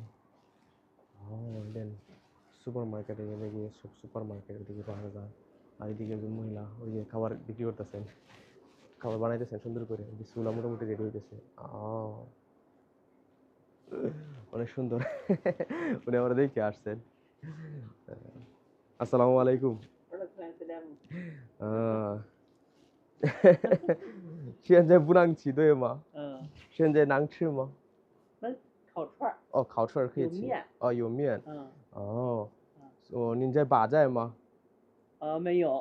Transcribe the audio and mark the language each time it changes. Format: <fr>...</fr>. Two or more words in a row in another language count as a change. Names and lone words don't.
<bn>দেন সুপার মার্কেটে গেলে গিয়ে সব সুপার মার্কেটের দিকে পাওয়া যায়। আর এদিকে যে মহিলা ওই যে খাবার বিক্রি করতেছেন, খাবার বানাইতেছেন সুন্দর করে, বিসমিল্লাহ মোটামুটি রেডি হইতেছে। অনেক সুন্দর। উনি আমরা দেখে আসছেন।</bn> <ar>السلام عليكم.</ar> <zh>现在不能吃对吗？现在能吃吗？烤串哦，烤串可以吃。哦，有面。哦，您在把在吗？没有。</zh>